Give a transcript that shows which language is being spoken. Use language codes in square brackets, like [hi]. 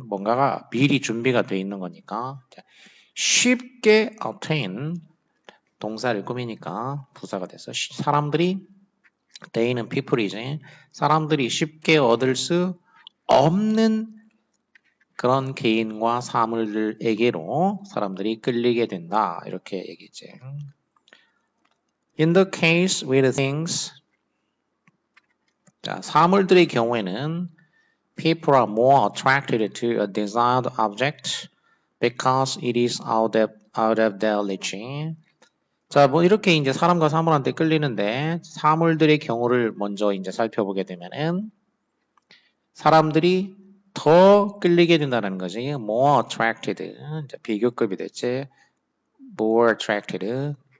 [ko] 뭔가가 미리 준비가 돼 있는 거니까 쉽게 obtain 동사를 꾸미니까 부사가 돼서 사람들이 they는 people이지. 사람들이 쉽게 얻을 수 없는 그런 개인과 사물들에게로 사람들이 끌리게 된다. 이렇게 얘기했지. [en] In the case with things, [ko] 자, 사물들의 경우에는 [en] people are more attracted to a desired object because it is out of their reach. [ko] 자, 뭐 이렇게 이제 사람과 사물한테 끌리는데 사물들의 경우를 먼저 이제 살펴보게 되면은 사람들이 더 끌리게 된다는 거지. [en] more attracted. [ko] 이제 비교급이 됐지. [en] more attracted.